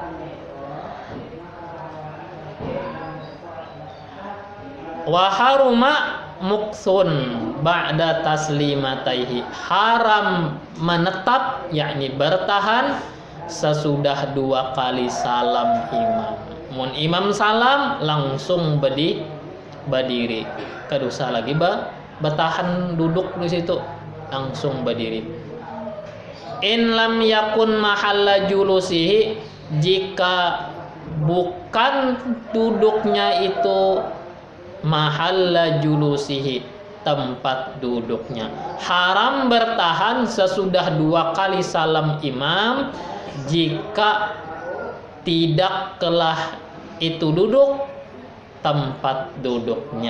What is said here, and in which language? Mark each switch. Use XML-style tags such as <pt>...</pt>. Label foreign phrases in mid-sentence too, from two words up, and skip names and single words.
<ar>وحرم مكث بعد تسليمتيه,</ar> <id>haram menetap yakni bertahan sesudah 2 kali salam imam.</id> <bjn>Mun imam salam langsung berdiri, kedusa lagi bertahan duduk di situ, langsung berdiri.</bjn> <ar>إن لم يكن محل جلوسه,</ar> <id>jika bukan duduknya itu</id> <ar>محل جلوسه,</ar> <id>tempat duduknya, haram bertahan sesudah 2 kali salam imam jika tidaklah itu duduk tempat duduknya.</id>